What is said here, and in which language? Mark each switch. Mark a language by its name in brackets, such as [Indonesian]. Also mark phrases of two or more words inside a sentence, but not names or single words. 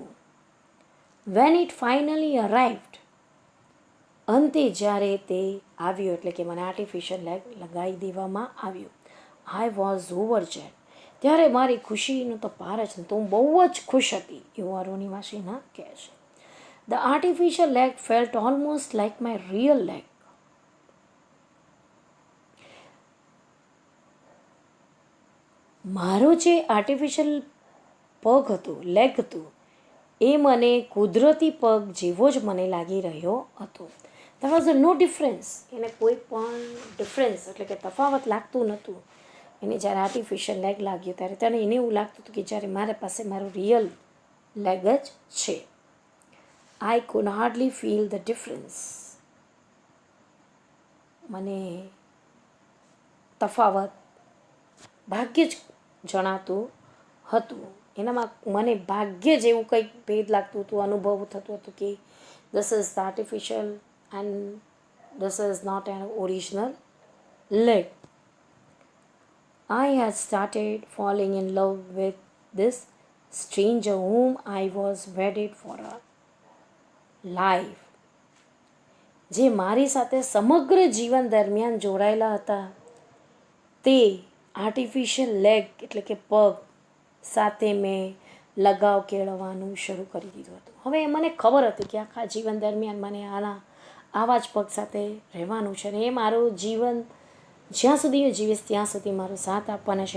[English] when it finally arrived, [Gujarati] અંતે જ્યારે તે આવ્યો એટલે કે મને [English] artificial leg [Gujarati] લગાવી દેવામાં આવ્યો, [English] I was overjoyed. [Gujarati] ત્યારે મારી ખુશીનો તો પાર જ નહોતો. હું બહુ જ ખુશ હતી, એવું અરુણિમા સિન્હા કહે છે. [English] The artificial leg felt almost like my real leg. [Gujarati] મારો જે આર્ટિફિશિયલ પગ હતો, લેગ હતું, એ મને કુદરતી પગ જેવો જ મને લાગી રહ્યો હતો. [English] There was no difference. [Gujarati] એને કોઈ પણ ડિફરન્સ એટલે કે તફાવત લાગતું નહોતું. એને જ્યારે [English] artificial leg [Gujarati] લાગ્યો ત્યારે તેને એવું લાગતું હતું કે જ્યારે મારા પાસે મારું [English] real leg [Gujarati] જ છે. [English] I could hardly feel the difference. [Gujarati] મને તફાવત ભાગ્ય જ જણાતું હતું. એનામાં મને ભાગ્ય જેવું કંઈક ભેદ લાગતું હતું, અનુભવ થતું હતું કે [English] this is the artificial and this is not an original leg. I had started falling in love with this stranger whom I was wedded for a life. [Gujarati] જે મારી સાથે સમગ્ર જીવન દરમિયાન જોડાયેલા હતા તે [English] artificial leg [Gujarati] એટલે કે પગ સાથે મેં લગાવ કેળવવાનું શરૂ કરી દીધું હતું. હવે મને ખબર હતી કે આખા જીવન દરમિયાન મને આવા જ પગ સાથે રહેવાનું છે અને એ મારું જીવન જ્યાં સુધી હું જીવીશ ત્યાં સુધી મારો સાથ આપવાના છે.